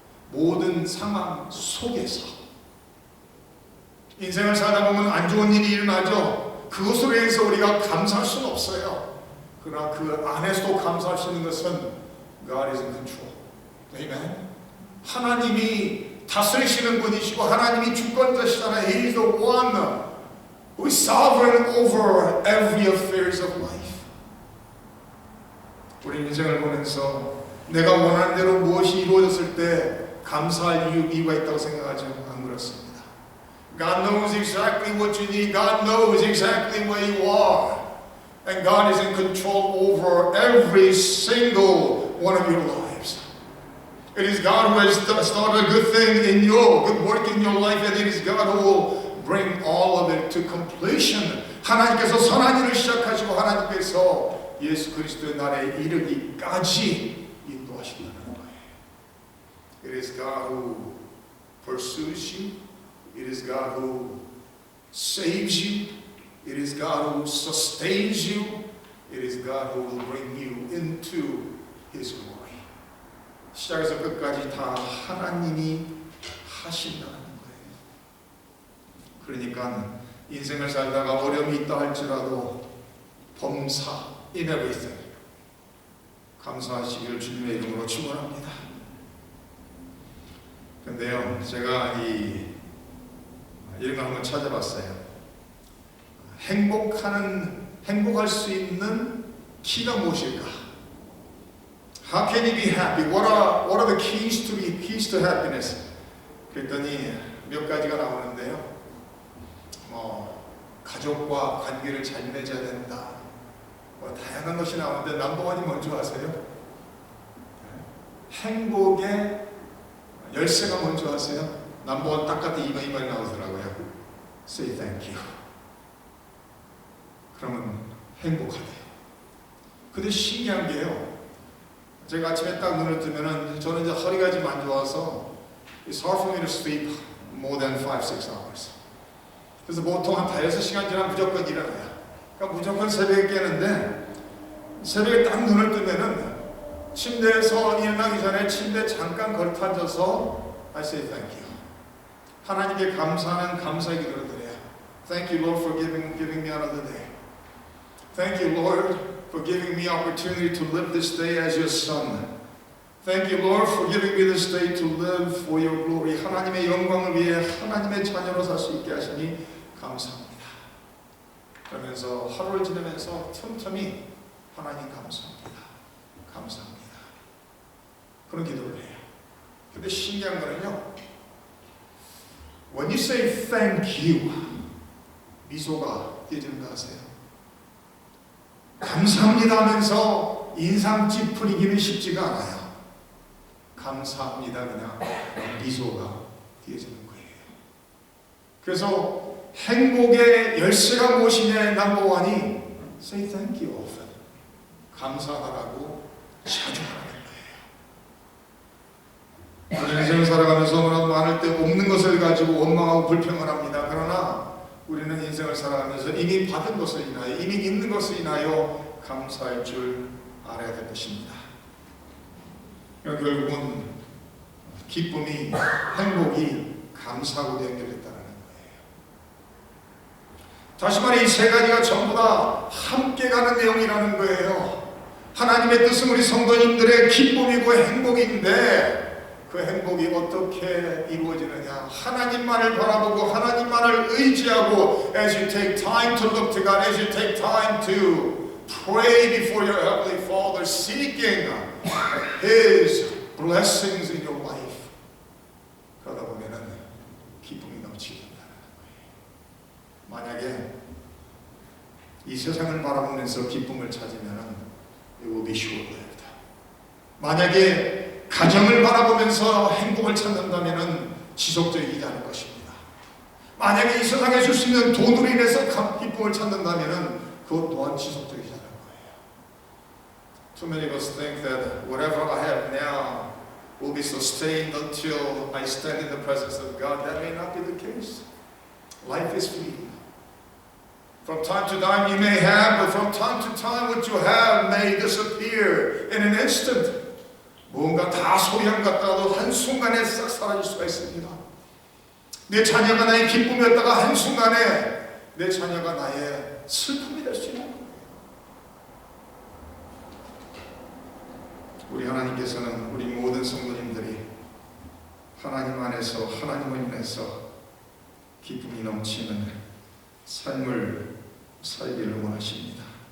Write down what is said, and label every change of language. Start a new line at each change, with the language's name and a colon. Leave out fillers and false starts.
Korean: 모든 상황 속에서 인생을 살다 보면 안 좋은 일이 일어나죠. 그것으로 인해서 우리가 감사할 수는 없어요. 그러나 그 안에서도 감사할 수 있는 것은
English: God is in control. Amen.
Korean: 하나님이 다스리시는 분이시고 하나님이 주권자시잖아요.
English: He is the one who is sovereign over every affairs of life.
Korean: 우리 인생을 보면서 내가 원하는 대로 무엇이 이루어졌을 때 감사할 이유가 있다고 생각하죠? 안 그렇습니다.
English: God knows exactly what you need. God knows exactly where you are. And God is in control over every single one of your lives. It is God who has started a good thing in your, good work in your life, and it is God who will bring all of it to completion.
Korean: 하나님께서 선한 일을 시작하시고 하나님께서 예수 그리스도의 날에 이르기까지 인도하신다는 거예요.
English: It is God who pursues you. It is God who saves you. It is God who sustains you. It is God who will bring you into His glory.
Korean: 시작에서 끝까지 다 하나님이 하신다는 거예요. 그러니까 인생을 살다가 어려움이 있다 할지라도 범사
English: in everything
Korean: 감사하시기를 주님의 이름으로 축원합니다. 근데요, 제가 이런 거 한번 찾아봤어요. 행복할 수 있는 키가 무엇일까?
English: How can you be happy? What are the keys to happiness?
Korean: 그랬더니 몇 가지가 나오는데요. 가족과 관계를 잘 맺어야 된다. 다양한 것이 나오는데 넘버원이 뭔지 아세요? 행복의 열쇠가 뭔지 아세요? 넘버원 딱 같은 이 말이 나오더라고요.
English: Say thank you.
Korean: 그러면 행복하대요. 근데 신기한 게요. 제가 아침에 딱 눈을 뜨면은 저는 이제 허리가 좀 안 좋아서
English: It's hard for me to sleep more than 5-6 hours.
Korean: 그래서 보통 한 5-6시간 지나면 무조건 일어나요. 그러니까 무조건 새벽에 깨는데 새벽에 딱 눈을 뜨면은 침대에서 일어나기 전에 침대에 잠깐 걸터 앉아서
English: I say thank you.
Korean: 하나님께 감사하는 감사의 기도를 드려요.
English: Thank you, Lord, for giving me another day. Thank you, Lord, for giving me opportunity to live this day as your son. Thank you, Lord, for giving me this day to live for your glory.
Korean: 하나님의 영광을 위해 하나님의 자녀로 살 수 있게 하시니 감사합니다. 그러면서 하루를 지내면서 틈틈이 하나님 감사합니다. 감사합니다. 그런 기도를 해요. 근데 신기한 거는요.
English: When you say thank you,
Korean: 미소가 띄어지는 거 아세요? 감사합니다 하면서 인상 찌푸리기는 쉽지가 않아요. 감사합니다 그냥 미소가 띄어지는 거예요. 그래서 행복의 열쇠가 무엇이냐 넘버원이
English: Say thank you often.
Korean: 감사하라고 자주 하는 거예요. 우리 인생을 살아가면서 너무나 많을 때 없는 것을 가지고 원망하고 불평을 합니다. 그러나 우리는 인생을 살아가면서 이미 받은 것을 인하여 이미 있는 것을 인하여 감사할 줄 알아야 될 것입니다. 결국은 기쁨이 행복이 감사하고 연결됐다는 거예요. 다시 말해 이 세 가지가 전부 다 함께 가는 내용이라는 거예요. 하나님의 뜻은 우리 성도님들의 기쁨이고 행복인데 그 행복이 어떻게 이루어지느냐? 하나님만을 바라보고 하나님만을 의지하고
English: as you take time to look to God, as you take time to pray before your Heavenly Father, seeking His blessings in your life.
Korean: 그러다 보면은 기쁨이 넘치게 된다는 거예요. 만약에 이 세상을 바라보면서 기쁨을 찾으면은
English: it will be short-lived.
Korean: 만약에 가정을 바라보면서 행복을 찾는다면 지속적이지 않을 것입니다. 만약에 이 세상에 줄 수 있는 돈으로 인해서 기쁨을 찾는다면 그것 또한 지속적이지 않을 거예요.
English: Too many of us think that whatever I have now will be sustained until I stand in the presence of God. That may not be the case. Life is fleeting. From time to time you may have, but from time to time what you have may disappear in an instant.
Korean: 뭔가 다 소양 같다가도 한순간에 싹 사라질 수가 있습니다. 내 자녀가 나의 기쁨이었다가 한순간에 내 자녀가 나의 슬픔이 될 수 있는 거예요. 우리 하나님께서는 우리 모든 성도님들이 하나님 안에서 하나님을 인해서 기쁨이 넘치는 삶을 살기를 원하십니다.